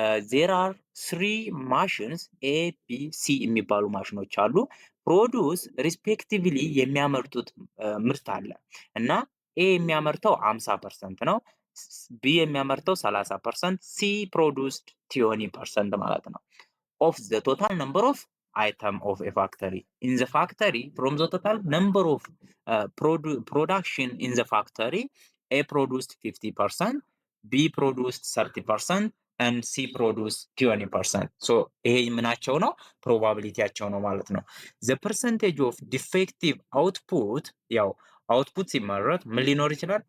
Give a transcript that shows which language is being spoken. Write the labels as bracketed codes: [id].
[en] ዜር አር ስሪ ማሽንስ [am] ኤ ቢ ሲ የሚባሉ ማሽኖች አሉ። ፕሮዱስ ሪስፔክቲቭሊ የሚያመርቱት ምርት አለ እና ኤ የሚያመርተው 50% ነው፣ ቢ የሚያመርተው 30%፣ ሲ ፕሮዱስድ 20% ማለት ነው [en] of the total number of item of a factory. In the factory, from the total number of production in the factory, A produced 50%, B produced 30%, and C produced 20%. [am] So ይሄ ምናቸው ነው? ፕሮባቢሊቲያቸው ነው ማለት ነው። [en] The percentage of defective output [am] ያው አውትፑት ሲመረት ምን ሊኖር ይችላል?